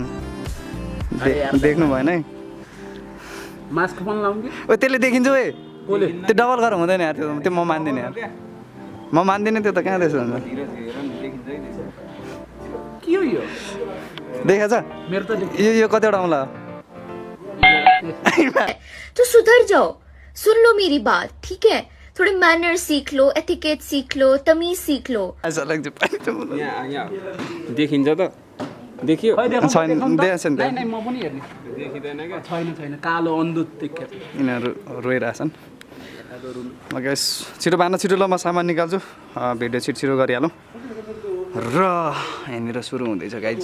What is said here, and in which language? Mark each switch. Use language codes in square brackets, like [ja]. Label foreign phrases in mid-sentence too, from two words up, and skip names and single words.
[ne] देख्नु भएन है। मास्क पनि लाउँ कि? ओ त्यसले देखिन्छ है। त्यो डबल गरेर हुँदैन यार। त्यो म मान्दिनँ यार। म मान्दिनँ त्यो त कहाँ त्यसो हुन्छ। के हो यो? देखाछ मेरो त यो कतिवटा आउँला? [hi] तो सुधर जाओ, सुन लो मेरी बात, ठीक है? थोड़े मैनर सीख लो, एथिकेट सीख लो, तमीज सीख लो। [ne] यहाँ देखिन्छ त? देखियो? छैन देखाएको छ नि नै म पनि हेर्ने। देखिँदैन क्या? छैन कालो अन्धुत देख्छ। यिनीहरू रोइरहेछन्। गाइस छिटो बाँध्न छिटो। ल म सामान निकाल्छु। भिडियो छिटो गरिहालौँ। र यहाँनिर सुरु हुँदैछ गाइस।